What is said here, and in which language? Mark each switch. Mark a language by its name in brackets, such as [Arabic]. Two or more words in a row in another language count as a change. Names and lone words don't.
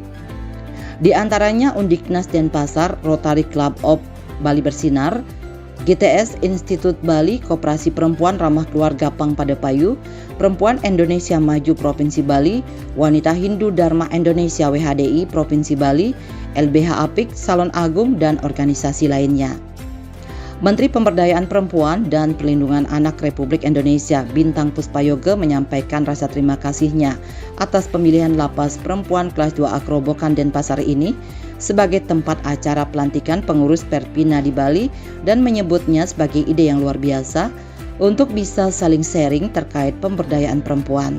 [Indonesian] Di antaranya Undiknas Denpasar, Rotary Club of Bali Bersinar, GTS Institut Bali, Koperasi Perempuan Ramah Keluarga Pangpada Payu, Perempuan Indonesia Maju Provinsi Bali, Wanita Hindu Dharma Indonesia WHDI Provinsi Bali, LBH Apik, Salon Agung, dan organisasi lainnya. Menteri Pemberdayaan Perempuan dan Perlindungan Anak Republik Indonesia Bintang Puspayoga menyampaikan rasa terima kasihnya atas pemilihan Lapas Perempuan Kelas 2A Kerobokan Denpasar ini sebagai tempat acara pelantikan pengurus Perpina di Bali dan menyebutnya sebagai ide yang luar biasa untuk bisa saling sharing terkait pemberdayaan perempuan.